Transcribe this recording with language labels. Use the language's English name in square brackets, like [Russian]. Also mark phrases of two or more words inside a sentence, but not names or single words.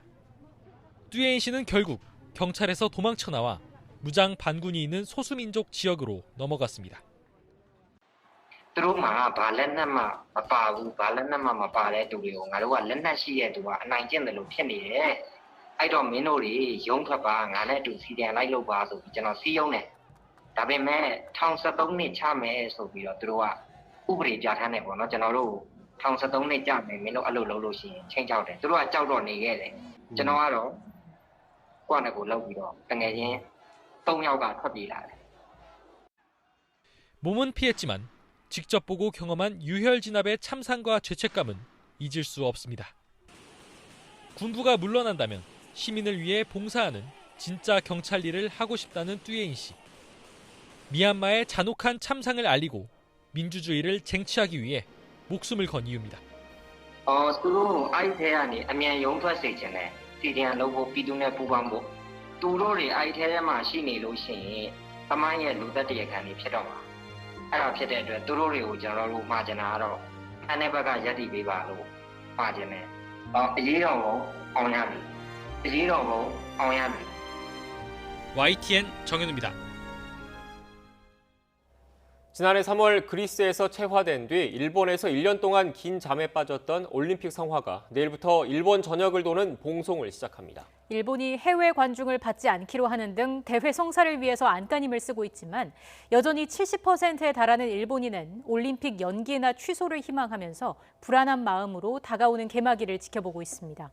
[Korean] 뚜예인 씨는 결국 경찰에서 도망쳐 나와 무장 반군이 있는 소수민족 지역으로 넘어갔습니다. [Burmese] သူတို့မှာဘာလက်နက်မှမပါဘူးဘာလက်နက်မှမပါတဲ့သူတွေကိုငါတို့ကလက်နက်ရှိတဲ့သူကအနိုင်ကျင့်တယ်လို့ဖြစ်နေတယ်အဲ့တော့မင်းတို့တွေရုံးထွက်ပါငါနဲ့အတူစီတန်လိုက်လို့ပါဆိုပြီးကျွန်တော်စီးရုံးတယ်ဒါပေမဲ့1073နှစ်ချမယ်ဆိုပြီးတော့သူတို့ကဥပဒေပြဋ္ဌာန်းတယ်ပေါ့နော်ကျွန်တော်တို့1073နှစ်ကြမယ်မင်းတို့အဲ့လိုလုပ်လို့ရှိရင်ချိန်ချောက်တယ်သူတို့ကကြောက်တော့နေခဲ့တယ်ကျွန်တော်ကတော့ကိုယ့်နဲ့ကိုလောက်ပြီးတော့တငယ်ချင်း3ယောက်ကထွက်ပြေးလာတယ် [Korean] 몸은 피했지만 직접 보고 경험한 유혈 진압의 참상과 죄책감은 잊을 수 없습니다. 군부가 물러난다면 시민을 위해 봉사하는 진짜 경찰 일을 하고 싶다는 뚜예인 씨. 미얀마의 잔혹한 참상을 알리고 민주주의를 쟁취하기 위해 목숨을 건 이유입니다. [Burmese] သူတို့အဲ့ထဲကနေအမြန်ရုံးထွက်စေချင်တယ်စီဒီအန်လုပ်ဖို့ပြည်သူနဲ့ပူးပေါင်းဖို့သူတို့တွေအဲ့ထဲထဲမှာရှိနေလို့ရှိရင်သမိုင်းရဲ့လူသက်တရားခံတွေဖြစ်တော့မှာအဲ့ဒါဖြစ်တဲ့အတွက်သူတို့တွေကိုကျွန်တော်တို့မှာချင်တာကတော့အန်တဲ့ဘက်ကယက်တည်ပေးပါလို့မှာချင်တယ်အရေးတော်ပုံအောင်ရပြီအရေးတော်ပုံအောင်ရပြီ [Korean] YTN 정현우입니다. 지난해 3월 그리스에서 체화된 뒤 일본에서 1년 동안 긴 잠에 빠졌던 올림픽 성화가 내일부터 일본 전역을 도는 봉송을 시작합니다. 일본이 해외 관중을 받지 않기로 하는 등 대회 성사를 위해서 안간힘을 쓰고 있지만 여전히 70%에 달하는 일본인은 올림픽 연기나 취소를 희망하면서 불안한 마음으로 다가오는 개막일을 지켜보고 있습니다.